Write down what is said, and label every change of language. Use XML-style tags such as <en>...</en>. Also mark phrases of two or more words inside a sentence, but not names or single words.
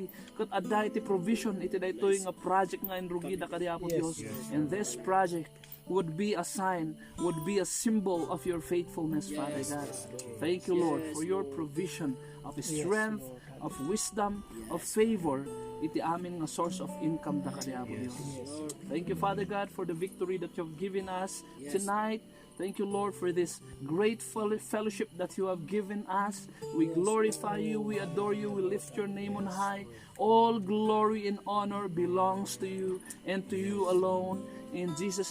<ilo>Kat aday ti provision iti daytoy nga project nga inrugida kadi Apo Dios.</ilo> <en>And this project would be a sign, would be a symbol of your faithfulness, Father God. Thank you, Lord, for your provision of strength, of wisdom, of favor,</en> <ilo>iti amin nga</ilo> <en>source of income</en> <ilo>da kadi Apo Dios.</ilo> <en>Thank you, Father God, for the victory that you've given us tonight. Thank you, Lord, for this great fellowship that you have given us. We glorify you, we adore you, we lift your name on high. All glory and honor belongs to you and to you alone.</en>